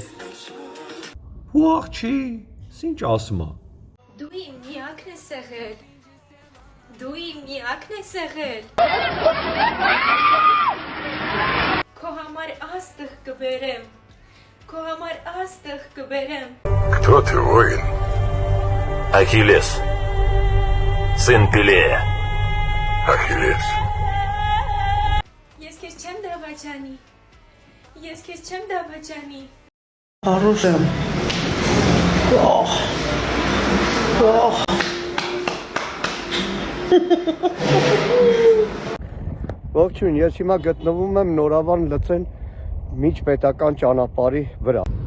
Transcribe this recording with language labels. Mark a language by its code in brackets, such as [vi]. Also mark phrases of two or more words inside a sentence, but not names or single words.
[hy] Ու աղջի, ինչ ասում է։ Դու իմ միակն ես եղել, դու իմ միակն ես եղել։ Քո համար աստղ կբերեմ, քո համար աստղ կբերեմ։ [ru] Кто ты, воин? Ахиллес, сын Пелея. Ахиллес. [hy] Ես քեզ չեմ դավաճանի, ես քեզ չեմ դավաճանի։ Առուժ եմ, Ողջույն, ես հիմա գտնվում եմ Նորավան լծեն միջպետական ճանապարհի վրա։